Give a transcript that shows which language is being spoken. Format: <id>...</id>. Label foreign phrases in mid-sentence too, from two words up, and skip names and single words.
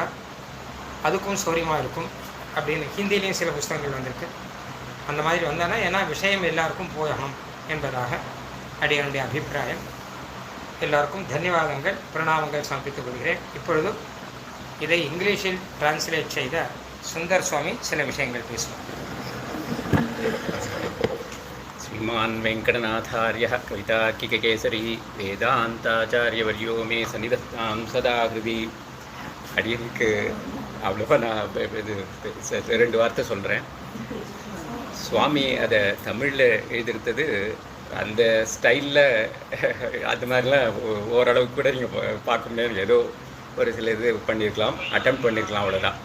<ta>அதுக்கும் சௌரியமாக இருக்கும் அப்படின்னு ஹிந்திலையும் சில புஸ்தகங்கள் வந்திருக்கு. அந்த மாதிரி வந்தானா ஏன்னா விஷயம் எல்லாருக்கும் போகணும் என்பதாக அடியனுடைய அபிப்பிராயம். எல்லாருக்கும் தன்யவாதங்கள், பிரணாமங்கள் சமர்ப்பித்துக் கொள்கிறேன். இப்பொழுது இதை இங்கிலீஷில் டிரான்ஸ்லேட் செய்த சுந்தர் சுவாமி சில விஷயங்கள் பேசுவார்.</ta> <sa>श्रीमान् वेङ्कटनाथार्यः कवितार्किककेसरी वेदान्ताचार्यवर्यो मे सन्निधत्तां सदा हृदि.</sa> <ta>அடியனுக்கு அவ்வளோவா நான் இது 2 வார்த்தை சொல்கிறேன். சுவாமி அதை தமிழில் எழுதிருத்தது அந்த ஸ்டைலில் அது மாதிரிலாம் ஓரளவுக்கு கூட நீங்கள் பார்க்க முடியாது. ஏதோ ஒரு சில இது பண்ணியிருக்கலாம், அட்டெம்ப்ட் பண்ணியிருக்கலாம், அவ்வளோதான்.</ta>